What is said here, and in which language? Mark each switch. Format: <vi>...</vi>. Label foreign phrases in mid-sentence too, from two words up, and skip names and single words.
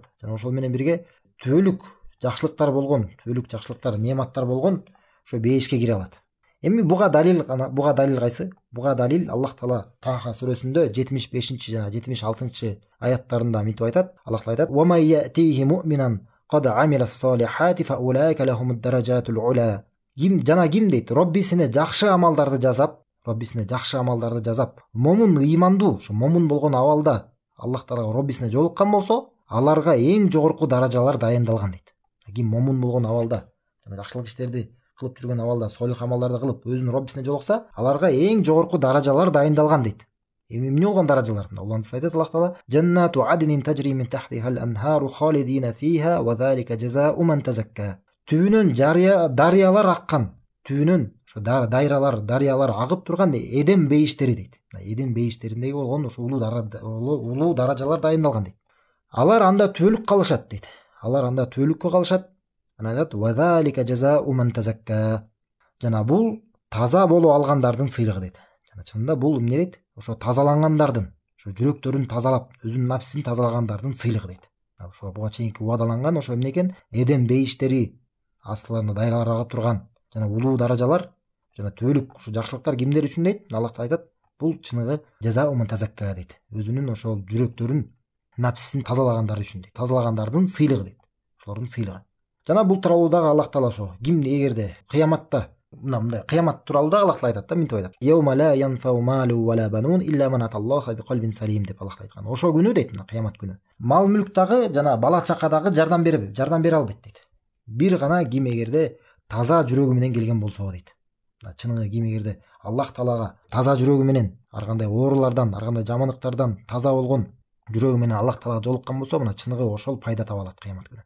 <ky>Жана ошол менен бирге түбөлүк жакшылыктар, неаматтар болгон ошо бейишке кире алат. Эми буга далил кайсы? Буга далил Аллах Таала Таха сүрөсүндө 75 жана 76 аяттарында мынтип айтат. Аллах Таала айтат:</ky> <ar>"ومن يأته مؤمنا قد عمل الصالحات فأولئك لهم الدرجات العلى".</ar> <ky>Ким дейт? Роббисине жакшы амалдарды жазап, имандуу, ошо момун болгон абалда Аллах Таалага Роббисине жолуккан болсо, аларга эң жогорку даражалар дайындалган дейт. Ким момун болгон абалда жана жакшылык иштерди кылып жүргөн абалда, солих амалдарды кылып өзүнүн Роббисине жолукса, аларга эң жогорку даражалар дайындалган дейт. Эми эмне болгон даражалар? Улантса айтат Аллах Таала:</ky> <ar>"جنات عدن تجري من تحتها الأنهار خالدين فيها وذلك جزاء من تزكى".</ar> <ky>Түбүнөн дарыялар аккан, ошо дарыялар агып турган Эдем бейиштери дейт. Эдем бейиштериндеги болгон ошо улуу даражалар дайындалган дейт. Алар анда түбөлүк калышат дейт. Анан айтат:</ky> <ar>"وذلك جزاء من تزكى".</ar> <ky>Жана бул таза болуп алгандардын сыйлыгы дейт. Жана чынында бул эмне дейт? Ошо тазалангандардын, ошо жүрөктөрүн тазалап, өзүнүн нафсин тазалагандардын сыйлыгы дейт. Ошо буга чейинки убадаланган ошо эмне экен? Эдем бейиштери астыларына дайралар агып турган жана улуу даражалар жана түбөлүк ушу жакшылыктар кимдер үчүн дейт? Аллах Таала айтат: "Бул чыныгы</ky> <ar>جزاء من تزكى"</ar> <ky>дейт. Өзүнүн ошол жүрөктөрүн, нафсин тазалагандар үчүн дейт. Тазалагандардын сыйлыгы дейт. Ошолордун сыйлыгы. Жана бул тууралуу дагы Аллах Таала ошо эгерде кыяматта мындай кыямат тууралуу дагы Аллах Таала айтат да, мынтип айтат:</ky> <ar>"يوم لا ينفع مال ولا بنون إلا من أتى الله بقلب سليم"</ar> <ky>деп Аллах Таала айткан. Ошол күнү дейт, мына кыямат күнү. Мал мүлк дагы жана бала чака дагы жардам бере албайт дейт. Бир гана ким эгерде таза жүрөгү менен келген болсо дейт. Чыныгы ким эгерде Аллах Таалага таза жүрөгү менен, ар кандай оорулардан, ар кандай жамандыктардан таза болгон жүрөгү менен Аллах Таалага жолуккан болсо, мына чыныгы ошол пайда таба алат кыямат күнү.</ky>